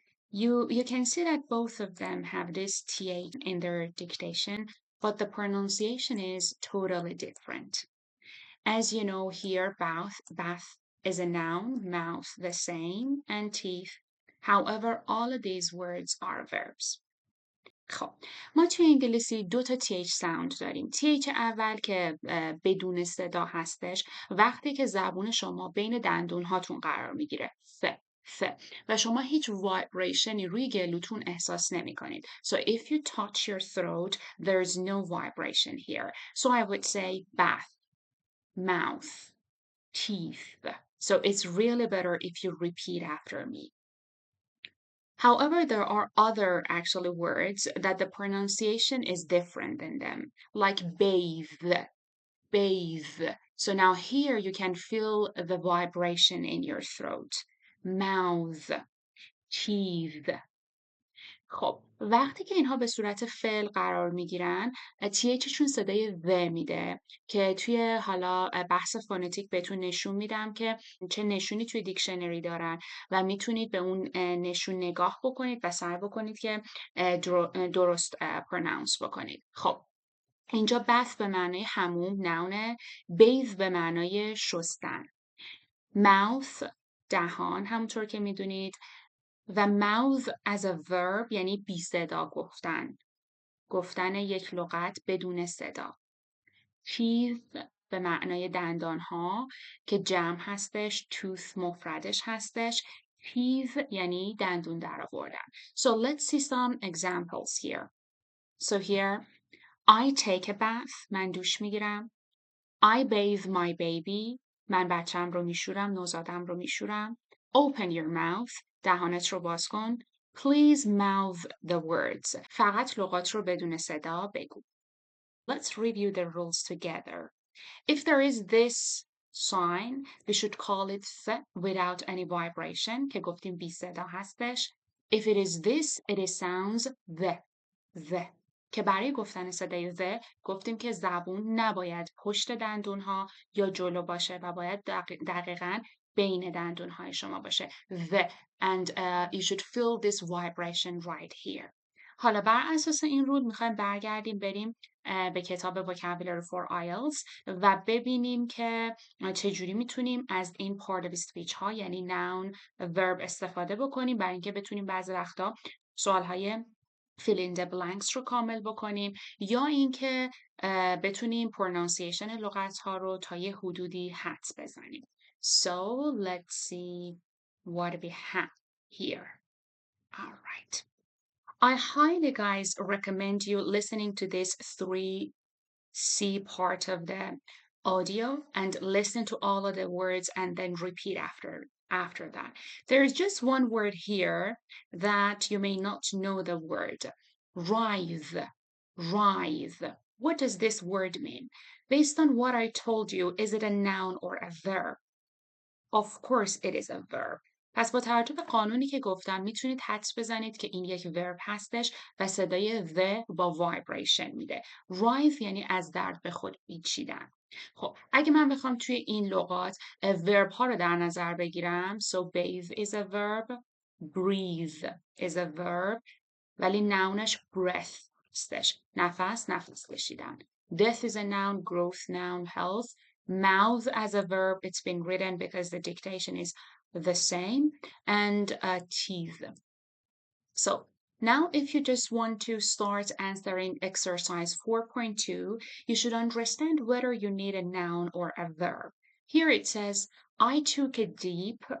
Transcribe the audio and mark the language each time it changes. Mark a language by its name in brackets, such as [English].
[English] You can see that both of them have this TH in their dictation, but the pronunciation is totally different. As you know here, bath is a noun, mouth the same, and teeth. However, all of these words are verbs. [Persian] خب ما توی انگلیسی دو تا TH sound داریم. TH اول که بدون صدا هستش وقتی که زبون شما بین دندون هاتون قرار میگیره. ف و شما هیچ وایبریشنی روی گلوتون احساس نمی کنید. [English] So if you touch your throat, there's no vibration here. So I would say bath, mouth, teeth. So it's really better if you repeat after me. However, there are other actually words that the pronunciation is different than them, like bathe. So now here you can feel the vibration in your throat. Mouth, teeth. [Persian] خب وقتی که اینها به صورت فعل قرار میگیرن THشون صدای و میده که توی حالا بحث فونتیک بهتون نشون میدم که چه نشونی توی دیکشنری دارن و میتونید به اون نشون نگاه بکنید و سعی بکنید که درست پرونانس بکنید. خب اینجا bath به معنای حموم نونه، bathe به معنای شستن، mouth دهان همونطور که میدونید و [English] mouth as a verb [Persian] یعنی بی صدا گفتن یک لغت بدون صدا. teeth به معنای دندان ها که جمع هستش، tooth مفردش هستش، teeth یعنی دندون در آوردن. [English] So let's see some examples here. So here I take a bath [Persian] من دوش میگیرم. [English] I bathe my baby [Persian] من بچم رو میشورم، نوزادم رو میشورم. [English] Open your mouth [Persian] دهانت رو باز کن. [English] Please mouth the words [Persian] فقط لغات رو بدون صدا بگو. [English] Let's review the rules together. If there is this sign, we should call it th without any vibration [Persian] که گفتیم بی صدا هستش. [English] If it is this, it is sounds the. [Persian] که برای گفتن صدای the گفتیم که زبون نباید پشت دندون ها یا جلو باشه و باید دقیقاً بین دندون های شما باشه. [English] The and you should feel this vibration right here. [Persian] حالا بر اساس این رول میخوایم برگردیم بریم به کتاب Vocabulary for IELTS و ببینیم که چجوری میتونیم از این part of speech ها یعنی noun verb استفاده بکنیم برای اینکه بتونیم بعضی وقتا سوال های [English] fill in the blanks [Persian] رو کامل بکنیم یا اینکه بتونیم pronunciation لغت ها رو تا یه حدودی حدس بزنیم. [English] So let's see what we have here. All right. I highly guys recommend you listening to this 3C part of the audio and listen to all of the words and then repeat after that. There is just one word here that you may not know the word. Writhe. What does this word mean? Based on what I told you, is it a noun or a verb? Of course it is a verb. [Persian] پس با توجه به قانونی که گفتم میتونید حدس بزنید که این یک ورب هستش و صدای the با vibration میده. Writhe یعنی از درد به خود پیچیدن. خب اگه من بخوام توی این لغات ورب ها رو در نظر بگیرم [English] so bathe is a verb, [Persian] breathe is a verb ولی نونش breath هستش. نفس کشیدن. [English] Death is a noun, growth noun, health. Mouth as a verb, it's been written because the dictation is the same, and teeth. So now if you just want to start answering exercise 4.2, you should understand whether you need a noun or a verb. Here it says, I took a deep